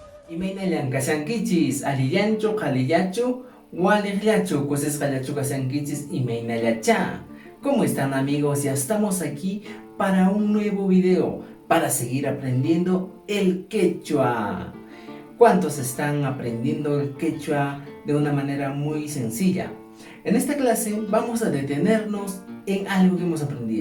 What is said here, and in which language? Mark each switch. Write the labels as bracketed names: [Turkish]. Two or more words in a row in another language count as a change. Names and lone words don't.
[Quechua] Imaynallan kashankichis, alillanchu, qhalillachu, waliqllachu, kusisqallachu kashankichis, imaynallacha. [Spanish] ¿Cómo están amigos? Ya estamos aquí para un nuevo video, para seguir aprendiendo el quechua. ¿Cuántos están aprendiendo el quechua de una manera muy sencilla? En esta clase vamos a detenernos en algo que hemos aprendido.